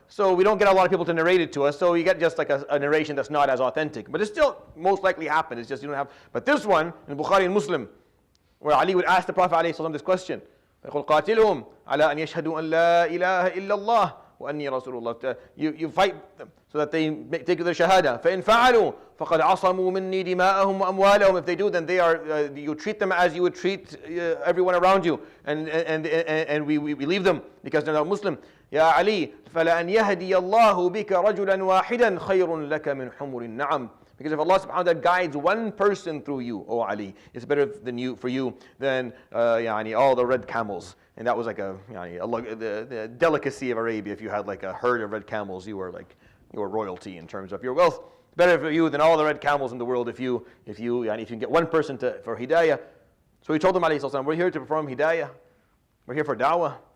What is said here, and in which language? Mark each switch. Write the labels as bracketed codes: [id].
[en] So we don't get a lot of people to narrate it to us. So you get just like a narration that's not as authentic. But it still most likely happened. It's just you don't have. But this one, in Bukhari and Muslim, where Ali would ask the Prophet ﷺ this question, [ar] يقول قاتلهم على أن يشهدوا أن لا إله إلا الله وأني رسول الله. [en] You fight them so that they take their shahada. [ar] فإن فعلوا فقد عصموا مني دماءهم وأموالهم. [en] If they do, then they are. You treat them as you would treat everyone around you, and we leave them because they're not Muslim. [ar] يا علي فلأن يهدي الله بك رجلا واحدا خير لك من حمر النعم. [en] Because if Allah subhanahu wa ta'ala guides one person through you, O Ali, it's better for you than all the red camels. And that was like the delicacy of Arabia. If you had like a herd of red camels, you were royalty in terms of your wealth. Better for you than all the red camels in the world if you can get one person for hidayah. So he told them, alayhi salam, we're here to perform hidayah. We're here for da'wah.